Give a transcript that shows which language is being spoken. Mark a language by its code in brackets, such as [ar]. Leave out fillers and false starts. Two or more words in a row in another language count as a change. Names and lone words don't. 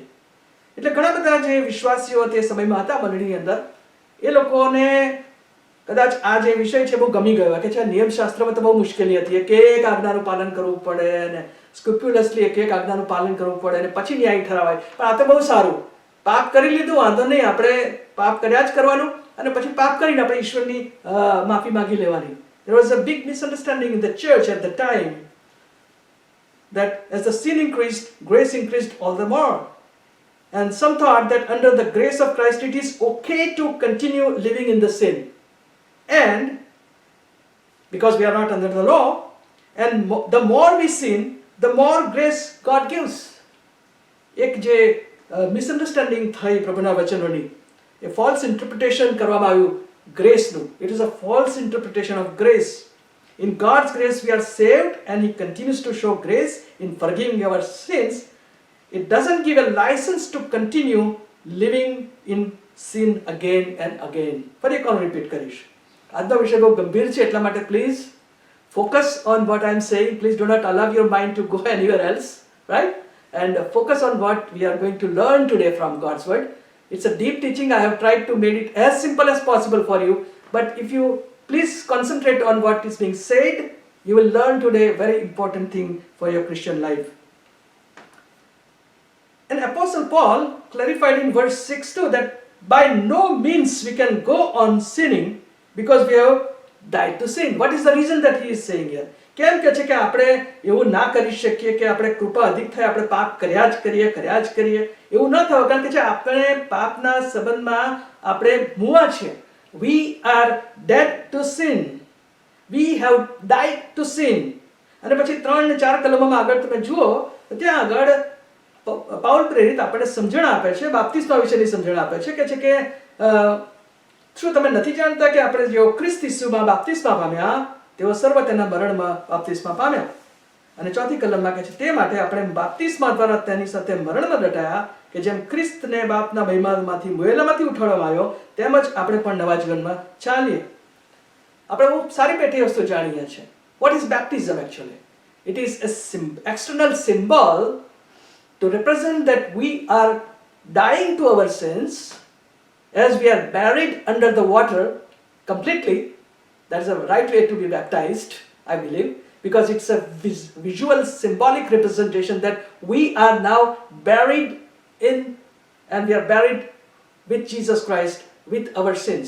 [gu] એટલે ઘણા બધા જે વિશ્વાસીઓ તે સમયમાં હતા મંડળીની અંદર, એ લોકોને કદાચ આ જે વિષય છે બહુ ગમી ગયો કે છે નિયમશાસ્ત્રમાં તો બહુ મુશ્કેલી હતી, એક આજ્ઞાનું પાલન કરવું પડે અને સ્ક્રુપ્યુલસલી એક એક આજ્ઞાનું પાલન કરવું પડે અને પછી ન્યાય ઠરાવાય. પણ આ તો બહુ સારું, પાપ કરી લીધું વાંધો નહીં, આપણે પાપ કર્યા જ કરવાનું અને પછી પાપ કરીને આપણે ઈશ્વરની માફી માંગી લેવાની. [en] There was a big misunderstanding in the church at the time that as the sin increased, grace increased all the more. And some thought that under the grace of Christ it is okay to continue living in the sin. And because we are not under the law, and the more we sin, the more grace God gives. [gu] એક જે મિસઅન્ડરસ્ટેન્ડિંગ થઈ પ્રભુના વચનોની, એ [en] false interpretation [gu] કરવામાં આવ્યું ગ્રેસનું. [en] It is a false interpretation of grace. In God's grace we are saved and He continues to show grace in forgiving our sins. It doesn't give a license to continue living in sin again and again. [gu] ફરી એક વાર રિપીટ કરીશ. આજનો વિષય બહુ ગંભીર છે, એટલા માટે [en] please focus on what I am saying. Please do not allow your mind to go anywhere else, right? And focus on what we are going to learn today from God's word. It's a deep teaching. I have tried to make it as simple as possible for you. But if you please concentrate on what is being said, you will learn today a very important thing for your Christian life. And Apostle Paul clarified in verse 6 too that by no means we can go on sinning because we have died to sin. What is the reason that he is saying here? [gu] કેમ કહે છે કે આપણે એવું ના કરી શકીએ કે આપણે કૃપા અધિક થાય આપણે પાપ કર્યા જ કરીએ એવું ન થવું, કારણ કે આપણે પાપના સંબંધમાં આપણે મુવા છે. [en] We are dead to sin. We have died to sin. [gu] અને પછી 3 અને 4 કલમોમાં આગળ તમે જુઓ તો ત્યાં આગળ પાઉલ પ્રેરિત આપણને સમજણ આપે છે, બાપ્તિસ્મા વિશેની સમજણ આપે છે કે શું તમે નથી જાણતા કે આપણે જેઓ ખ્રિસ્ત ઈસુમાં બાપ્તિસ્મા પામ્યા તેઓ સર્વ તેના મરણમાં બાપ્તિસ્મા પામ્યા. અને 4th કલમમાં કહે છે તે માટે આપણે બાપ્તિસ્મા દ્વારા તેની સાથે મરણમાં દટાયા કે જેમ ખ્રિસ્તને બાપના મહિમામાંથી મુયેલામાંથી ઉઠાડવામાં આવ્યો તેમજ આપણે પણ નવા જીવનમાં ચાલીએ. આપણે બહુ સારી પેટી વસ્તુ જાણીએ છીએ. [en] What is baptism actually? It is a external symbol to represent that we are dying to our sins as we are buried under the water completely. That is a right way to be baptized, I believe, because it's a visual symbolic representation that we are now buried in, and we are buried with Jesus Christ with our sins.